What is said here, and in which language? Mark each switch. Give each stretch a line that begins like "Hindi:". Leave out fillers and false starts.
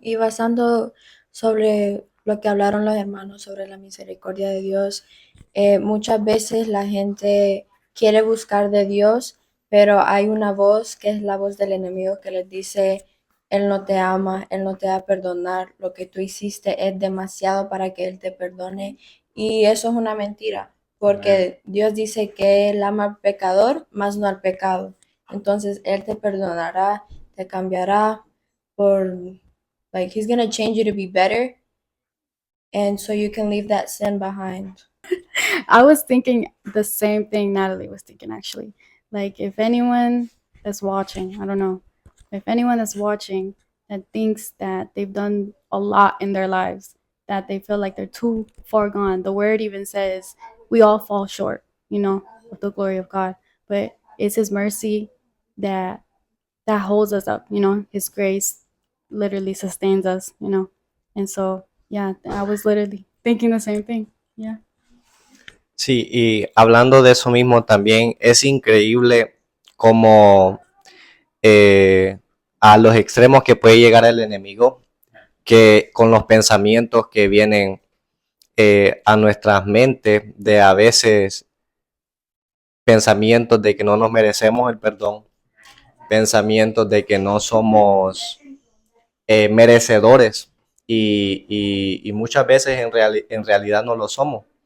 Spanish: Y basando sobre lo que hablaron los hermanos sobre la misericordia de Dios, muchas veces la gente quiere buscar de Dios, pero hay una voz que es la voz del enemigo que les dice, Él no te ama, Él no te va a perdonar, lo que tú hiciste es demasiado para que Él te perdone. Y eso es una mentira, porque Dios dice que Él ama al pecador, más no al pecado. Entonces Él te perdonará, te cambiará por...
English: Like, he's gonna change you to be better, and so you can leave that sin behind. I was thinking the same thing Natalie was thinking, actually. Like, if anyone that's watching, I don't know, if anyone that's watching that thinks that they've done a lot in their lives, that they feel like they're too far gone, the word even says we all fall short, of the glory of God. But it's His mercy that holds us up, His grace literally sustains us, And so, yeah, I was literally thinking the same thing. Yeah.
Spanish: Sí, y hablando de eso mismo también, es increíble cómo a los extremos que puede llegar el enemigo, que con los pensamientos que vienen a nuestras mentes, de a veces pensamientos de que no nos merecemos el perdón, pensamientos de que no somos merecedores y muchas veces en realidad no lo somos.